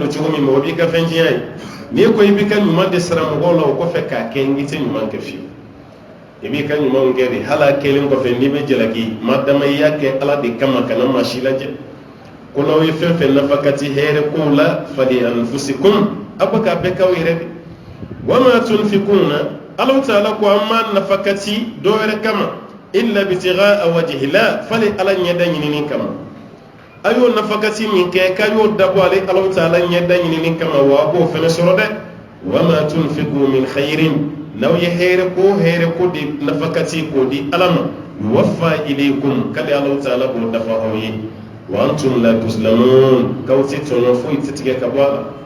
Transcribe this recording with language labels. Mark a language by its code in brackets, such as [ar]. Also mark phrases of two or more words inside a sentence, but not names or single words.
[bm] don cogo min mɔgɔ b'i ka fɛn tiɲɛ ye n'i ko i b'i ka ɲuman de sara mɔgɔw la o kɔfɛ k'a kɛ i tɛ ɲuman kɛ fiyewu i b'i ka ɲumanw kɛ de hali a kɛlen kɔfɛ n'i bɛ jalaki maa dama i y'a kɛ ala de kama kana maa si lajɛ ko n'aw ye fɛn fɛn nafa ka ti hɛrɛ kow la [ar] فلأنفسكم [bm] a bɛ k'a bɛɛ k'aw yɛrɛ de [ar] وما تنفقون [bm] Allahu ta'ala ko amma nafakati do wɛrɛ kama [ar] إلا ابتغاء وجه الله [bm] fali ala ɲɛda ɲinini kama ayo nafakati min kɛ k'ayo dabɔ ale Allahu ta'ala ɲɛda ɲinini kama wa b'o fɛnɛ sɔrɔ dɛ [ar] وما تنفقوا من خير [bm] n'aw ye hɛrɛ ko di nafakati k'o di ala ma [ar] يوف إليكم [bm] k'ale Allahu ta'ala b'o dafa aw ye [ar] وأنتم لا تظلمون [bm] k'aw tɛ tɔnɔ foyi tɛ tigɛ ka bɔ a la